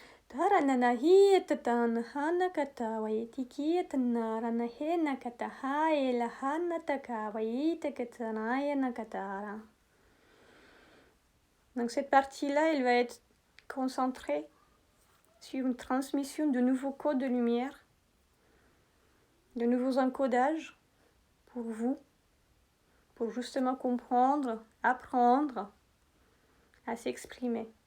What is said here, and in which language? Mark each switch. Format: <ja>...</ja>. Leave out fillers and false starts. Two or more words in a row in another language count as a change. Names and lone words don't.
<fr>Tarananahi tatan hana kata waitiki tanarana hena kata hai la hana taka waite katanaya nakatara. Donc cette partie-là, elle va être concentrée sur une transmission de nouveaux codes de lumière, de nouveaux encodages pour vous, pour justement comprendre, apprendre à s'exprimer.</fr>